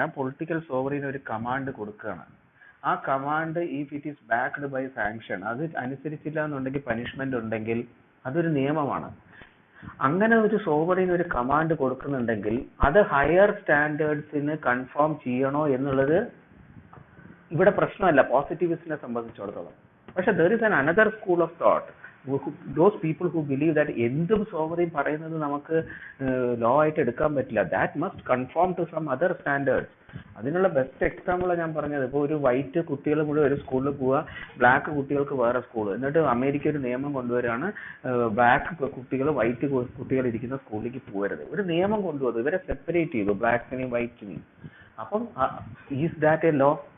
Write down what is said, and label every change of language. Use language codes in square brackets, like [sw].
[ml] ആ political sovereign ഒരു command കൊടുക്കുകയാണ്. ആ command [en] if it is backed by sanction, [ml] അത് അനുസരിച്ചില്ല എന്നുണ്ടെങ്കിൽ പനിഷ്മെന്റ് ഉണ്ടെങ്കിൽ അതൊരു നിയമമാണ്. അങ്ങനെ ഒരു സോവറീൻ ഒരു കമാൻഡ് കൊടുക്കുന്നുണ്ടെങ്കിൽ അത് ഹയർ സ്റ്റാൻഡേർഡ്സിന് കൺഫേം ചെയ്യണോ എന്നുള്ളത് ഇവിടെ പ്രശ്നമല്ല പോസിറ്റിവിസ്റ്റിനെ സംബന്ധിച്ചിടത്തോളം. [en] പക്ഷെ there is another school of thought, those people who believe that [ml] എന്തും സോവറീൻ പറയുന്നത് നമുക്ക് ലോ ആയിട്ട് എടുക്കാൻ പറ്റില്ല. [en] That must conform to some other standards. [ml] അതിനുള്ള ബെസ്റ്റ് എക്സാമ്പിളാണ് ഞാൻ പറഞ്ഞത്. ഇപ്പോൾ ഒരു വൈറ്റ് കുട്ടികൾ കൂടെ ഒരു സ്കൂളിൽ പോവുക, ബ്ലാക്ക് കുട്ടികൾക്ക് വേറെ സ്കൂൾ. എന്നിട്ട് അമേരിക്ക ഒരു നിയമം കൊണ്ടുവരികയാണ്, ബ്ലാക്ക് കുട്ടികൾ വൈറ്റ് കുട്ടികൾ ഇരിക്കുന്ന സ്കൂളിലേക്ക് പോകരുത്. ഒരു നിയമം കൊണ്ടുവന്നു, ഇവരെ സെപ്പറേറ്റ് ചെയ്തു, ബ്ലാക്കിനെയും വൈറ്റിനെയും. അപ്പം [en] Is that a law?